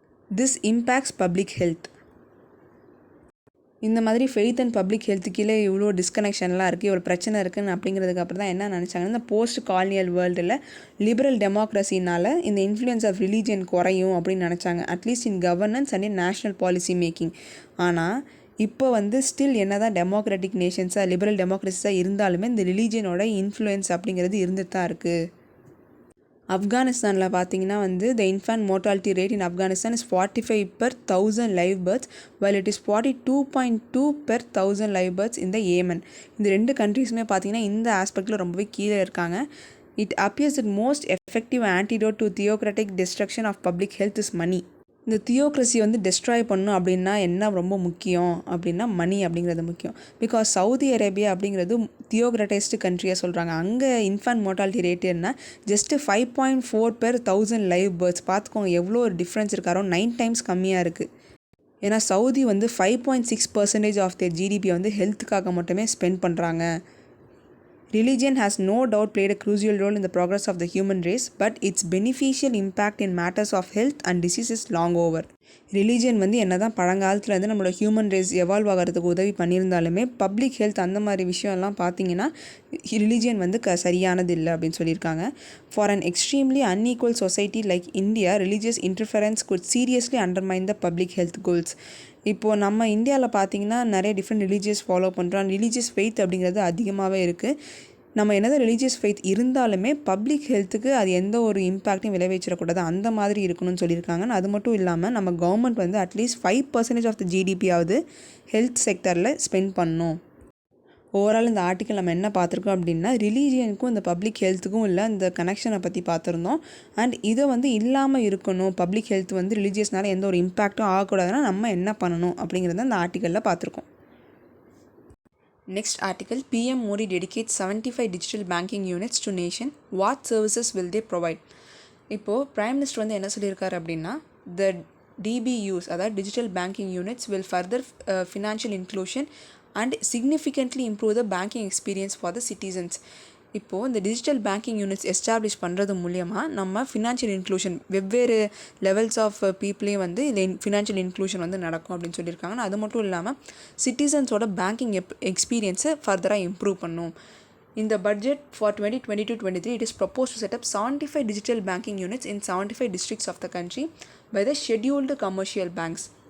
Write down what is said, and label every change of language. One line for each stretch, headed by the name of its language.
English: This impacts public health.
Tamil: இந்த மாதிரி faith and public health கீழே இவ்வளோ டிஸ்கனெக்ஷன்லாம் இருக்குது, இவ்வளோ பிரச்சனை இருக்குன்னு அப்படிங்கிறதுக்கு அப்புறம் தான் என்ன நினச்சாங்கன்னா இந்த போஸ்ட் காலனியல் வேர்ல்டில் லிபரல் டெமோக்ரஸினால் இந்த இன்ஃப்ளூயன்ஸ் ஆஃப் ரிலீஜியன் குறையும் அப்படின்னு நினச்சாங்க,
English: At least in governance and in national policy making.
Tamil: ஆனால் இப்போ வந்து ஸ்டில் என்ன தான் டெமோக்ராட்டிக் நேஷன்ஸாக லிபரல் டெமோக்ரஸிஸாக இருந்தாலுமே இந்த ரிலீஜியனோட இன்ஃப்ளூயன்ஸ் அப்படிங்கிறது இருந்துட்டு தான் இருக்குது. ஆப்கானிஸ்தானில் பார்த்தீங்கன்னா வந்து
English: The infant mortality rate in Afghanistan is 45 per 1000 live births while it is 42.2 per 1000 live births in the Yemen.
Tamil: இந்த 2 கண்ட்ரீஸுமே பார்த்தீங்கன்னா இந்த ஆஸ்பெக்டில் ரொம்பவே கீழே இருக்காங்க.
English: It appears that most effective antidote to theocratic destruction of public health is money.
Tamil: இந்த தியோக்ரஸி வந்து destroy பண்ணணும் அப்படின்னா என்ன ரொம்ப முக்கியம் அப்படின்னா மணி அப்படிங்கிறது முக்கியம். பிகாஸ் சவுதி அரேபியா அப்படிங்கிறது தியோக்ரட்டைஸ்டு கண்ட்ரியாக சொல்கிறாங்க. அங்கே இன்ஃபேன்ட் மோர்டாலிட்டி ரேட் என்ன ஜஸ்ட்டு 5.4 per 1000 live births. பார்த்துக்கோங்க எவ்வளோ ஒரு டிஃப்ரென்ஸ் இருக்கு. அரௌண்ட் 9 times கம்மியாக இருக்குது. ஏன்னா சவுதி வந்து 5.6% ஆஃப் தேர் ஜிடிபியை வந்து ஹெல்த்துக்காக மட்டுமே ஸ்பெண்ட் பண்ணுறாங்க.
English: Religion has no doubt played a crucial role in the progress of the human race, but its beneficial impact in matters of health and disease is long over.
Tamil: Religion வந்து என்ன தான் பழங்காலத்தில் வந்து நம்மளோட human race evolve ஆகிறதுக்கு உதவி பண்ணியிருந்தாலுமே public health அந்த மாதிரி விஷயம்லாம் பார்த்தீங்கன்னா ரிலீஜியன் வந்து சரியானது இல்லை அப்படின்னு சொல்லியிருக்காங்க.
English: For an extremely unequal society like India, religious interference could seriously undermine the public health goals.
Tamil: இப்போது நம்ம இந்தியாவில் பார்த்தீங்கன்னா நிறைய டிஃப்ரெண்ட் ரிலீஜியஸ் ஃபாலோ பண்ணுறோம். ரிலீஜியஸ் ஃபெய்த் அப்படிங்கிறது அதிகமாகவே இருக்குது. நம்ம என்னதான் ரிலீஜியஸ் ஃபெய்த் இருந்தாலுமே பப்ளிக் ஹெல்த்துக்கு அது எந்த ஒரு இம்பேக்ட்டையும் விளைவிச்சிடக்கூடாது, அந்த மாதிரி இருக்கணும்னு சொல்லியிருக்காங்க. அது மட்டும் இல்லாமல் நம்ம கவர்மெண்ட் வந்து at least 5% of the ஜிடிபியாவது health செக்டரில் spend பண்ணணும். ஓவரால் இந்த ஆர்டிக்கல் நம்ம என்ன பார்த்துருக்கோம் அப்படின்னா ரிலீஜியனுக்கும் இந்த பப்ளிக் ஹெல்த்துக்கும் இல்லை இந்த கனெக்ஷனை பற்றி பார்த்துருந்தோம். அண்ட் இதை வந்து இல்லாமல் இருக்கணும், பப்ளிக் ஹெல்த் வந்து ரிலீஜியஸ்னால எந்த ஒரு இம்பேக்ட்டும் ஆகக்கூடாதுன்னா நம்ம என்ன பண்ணணும் அப்படிங்கிறத இந்த ஆர்டிக்கலில் பார்த்துருக்கோம்.
English: Next article, PM Modi dedicates 75 digital banking units to nation. What services will they provide?
Tamil: இப்போது பிரைம் மினிஸ்டர் வந்து என்ன சொல்லியிருக்காரு அப்படின்னா
English: the DBUs
Tamil: அதாவது digital banking units
English: will further financial inclusion and significantly improve the banking experience for the citizens.
Tamil: இப்போது இந்த digital banking units establish பண்ணுறது மூலயமா நம்ம ஃபினான்ஷியல் இன்க்ளூஷன் வெவ்வேறு லெவல்ஸ் ஆஃப் பீப்புளையும் வந்து இந்த ஃபினான்ஷியல் இன்க்ளூஷன் வந்து நடக்கும் அப்படின்னு சொல்லியிருக்காங்க. அது மட்டும் இல்லாமல் சிட்டிசன்ஸோட பேங்கிங் எக்ஸ்பீரியன்ஸை ஃபர்தராக இம்ப்ரூவ் பண்ணும்.
English: இந்த budget for 2022-23 it is proposed to set up 75 digital banking units in 75 districts of the country by the scheduled commercial banks.